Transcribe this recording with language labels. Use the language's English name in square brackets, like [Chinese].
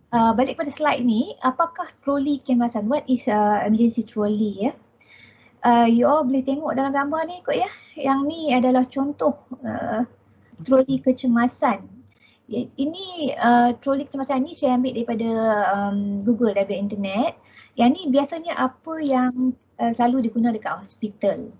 [Malay] Balik pada slide ni, apakah troli kecemasan? [English] What is emergency trolley ya? You all [Malay] boleh tengok dalam gambar ni kot ya. Yang ni adalah contoh troli kecemasan. Ini troli kecemasan ni saya ambil daripada Google, daripada internet. Yang ni biasanya apa yang selalu digunakan dekat hospital.